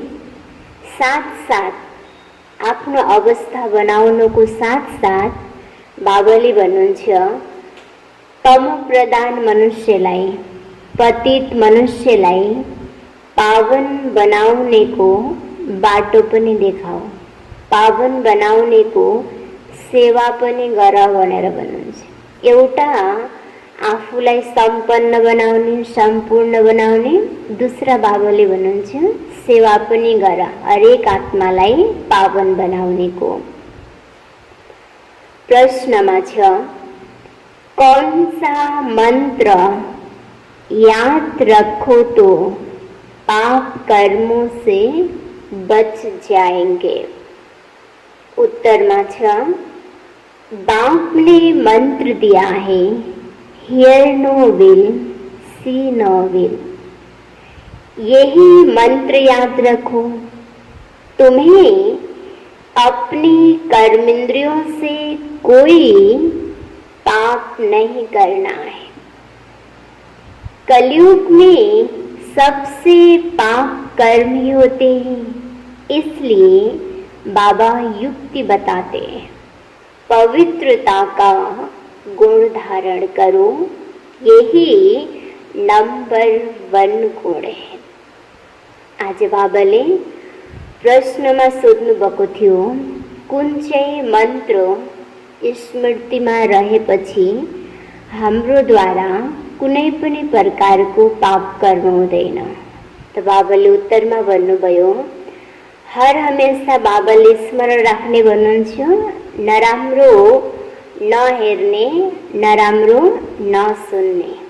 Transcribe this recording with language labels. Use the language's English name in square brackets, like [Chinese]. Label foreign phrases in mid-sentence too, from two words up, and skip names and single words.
[Nepali] साथ साथ आफ्नो अवस्था बनाउनुको साथ साथ बाबाले भन्नुहुन्छ, तमो प्रधान मनुष्यलाई, पतित मनुष्यलाई पावन बनाउनेको बाटो पनि देखाऊ, पावन बनाउनेको सेवा पनि गर भनेर भन्नुहुन्छ। एउटा आफूलाई सम्पन्न बनाउने, सम्पूर्ण बनाउने, दूसरा बाबाले भन्नुहुन्छ सेवा पनि गर, हरेक आत्मालाई पावन बनाउनेको। प्रश्नमा छ, [Hindi] कौन सा मंत्र याद रखो तो पाप कर्मों से बच जाएंगे? [Nepali] उत्तर में छ, [Hindi] बाप ने मंत्र दिया है, [English] hear no evil, see no evil. [Hindi] यही मंत्र याद रखो। तुम्हें अपनी कर्मेंद्रियों से कोई पाप नहीं करना है। कलयुग में सबसे पाप कर्म ही होते हैं, इसलिए बाबा युक्ति बताते हैं, पवित्रता का गुण धारण करो, यही नंबर 1 गुण है। [Nepali] आज बाबाले प्रश्नमा सोध्नु भएको थियो, कुन चाहिँ मन्त्र स्मृतिमा रहेपछि हाम्रो द्वारा कुनै पनि प्रकारको पाप कर्म हुँदैन। त बाबाले उत्तरमा भन्नुभयो, [Hindi] हर हमेशा [Nepali] बाबाले स्मरण राख्ने भन्नुहुन्छ, नराम्रो नहेर्ने, नराम्रो नसुन्ने।